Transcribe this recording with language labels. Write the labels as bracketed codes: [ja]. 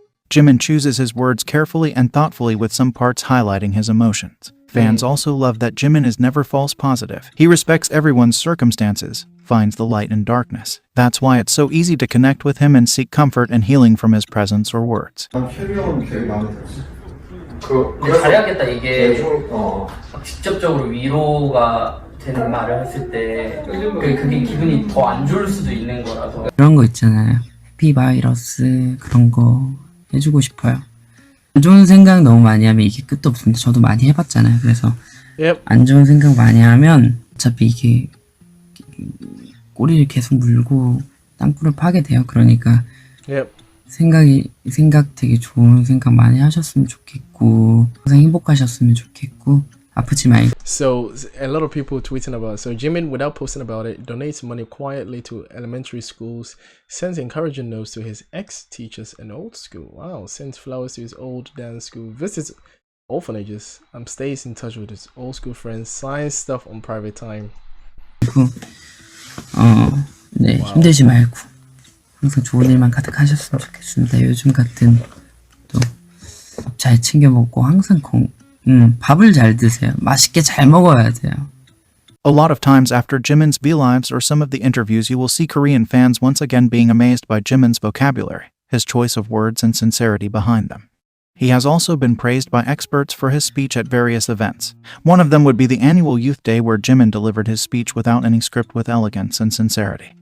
[en] Jimin chooses his words carefully and thoughtfully with some parts highlighting his emotions. Fans also love that Jimin is never false positive. He respects everyone's circumstances, finds the light in darkness. That's why it's so easy to connect with him and seek comfort and healing from his presence or words. [ko] 잘해야겠다 이게 직접적으로 위로가 되는 말을 했을 때 그게 기분이 더 안 좋을 수도 있는 거라서 그런 거 있잖아요. 해피바이러스 그런 거 해주고 싶어요. 안 좋은 생각 너무 많이 하면 이게 끝도 없습니다. 저도 많이 해봤잖아요. 그래서 안 좋은 생각 많이 하면 어차피 이게 꼬리를 계속 물고 땅굴을 파게 돼요. 그러니까 생각 되게 좋은 생각 많이 하셨으면 좋겠고 항상 행복하셨으면 좋겠고 아프지 말고. [en] So a lot of people tweeting about it. So Jimin, without posting about it, donates money quietly to elementary schools, sends encouraging notes to his ex-teachers in old school. Wow, sends flowers to his old dance school, visits orphanages, stays in touch with his old school friends, signs stuff on private time. [ko] 네, 힘들지 말고 항상 좋은 일만 가득하셨으면 좋겠습니다. 요즘 같은 또 잘 챙겨 먹고 항상 밥을 잘 드세요. 맛있게 잘 먹어야 돼요. [en] A lot of times after Jimin's V-Lives or some of the interviews, you will see Korean fans once again being amazed by Jimin's vocabulary, his choice of words and sincerity behind them. He has also been praised by experts for his speech at various events. One of them would be the annual Youth Day where Jimin delivered his speech without any script with elegance and sincerity.